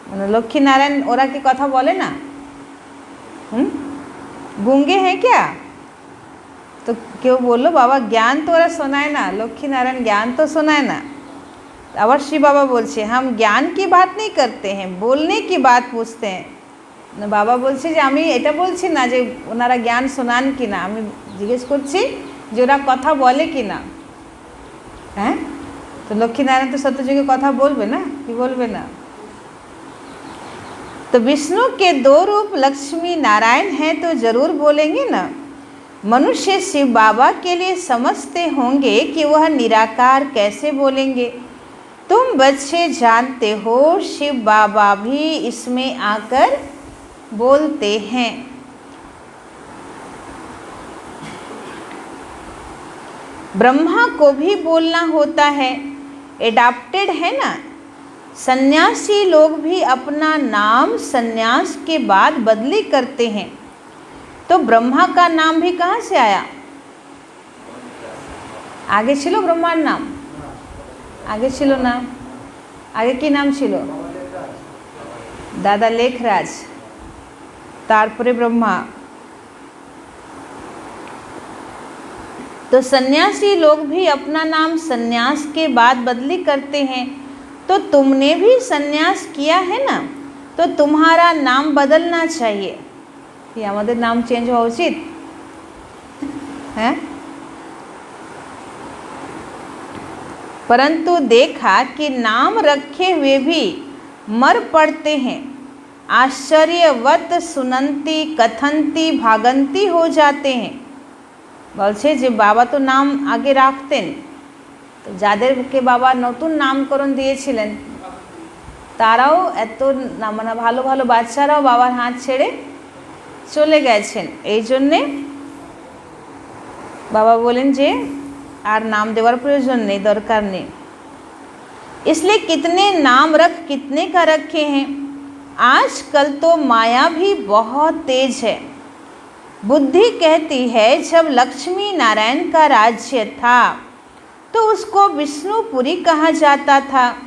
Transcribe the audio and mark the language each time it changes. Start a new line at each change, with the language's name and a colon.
Hindi: लक्ष्मी नारायण ओरा की कथा बोले ना, गूंगे हैं क्या? तो क्यों बोलो बाबा ज्ञान तो ओरा सुनाए ना, लक्ष्मी नारायण ज्ञान तो सुनाए ना।
Bangla: আবার শিব বাবা বলছে
Hindi: हम ज्ञान की बात नहीं करते हैं, बोलने की बात पूछते हैं।
Bangla: বাবা বলছে যে আমি এটা বলছি না যে ওনারা জ্ঞান শোনান কি না, আমি জিজ্ঞেস করছি যে ওরা কথা বলে কি না। হ্যাঁ, তো লক্ষ্মীনারায়ণ তো সত্যযুগে কথা বলবে না, কি বলবে না?
Hindi: तो विष्णु के दो रूप लक्ष्मी नारायण हैं, तो जरूर बोलेंगे ना। मनुष्य शिव बाबा के लिए समझते होंगे कि वह निराकार कैसे बोलेंगे। तुम बच्चे जानते हो शिव बाबा भी इसमें आकर बोलते हैं। ब्रह्मा को भी बोलना होता है, एडाप्टेड है ना। सन्यासी लोग भी अपना नाम सन्यास के बाद बदली करते हैं। तो ब्रह्मा का नाम भी कहाँ से आया?
Bangla: आगे छिलो ब्रह्मार नाम? आगे ছিল না, আগে কি নাম ছিল? দাদা লেখরাজ, তারপরে ব্রহ্মা।
Hindi: तो सन्यासी लोग भी अपना नाम सन्यास के बाद बदली करते हैं, तो तुमने भी सन्यास किया है ना, तो तुम्हारा नाम बदलना चाहिए। कि हमारे नाम चेंज हुआ उचित है। परंतु देखा कि नाम रखे हुए भी मर पड़ते हैं, आश्चर्यवत सुनंती कथंती भागंती हो जाते हैं।
Bangla: বলছে যে বাবা তো নাম আগে রাখতেন, তো যাদেরকে বাবা নতুন নামকরণ দিয়েছিলেন তারাও এত মানে ভালো ভালো বাচ্চারাও বাবার হাত ছেড়ে চলে গেছেন। এই জন্যে বাবা বলেন যে আর নাম দেওয়ার প্রয়োজন নেই, দরকার নেই।
Hindi: इसलिए कितने नाम रख कितने का रखे हैं। आजकल तो माया भी बहुत तेज है। बुद्धि कहती है जब लक्ष्मी नारायण का राज्य था तो उसको विष्णुपुरी कहा जाता था।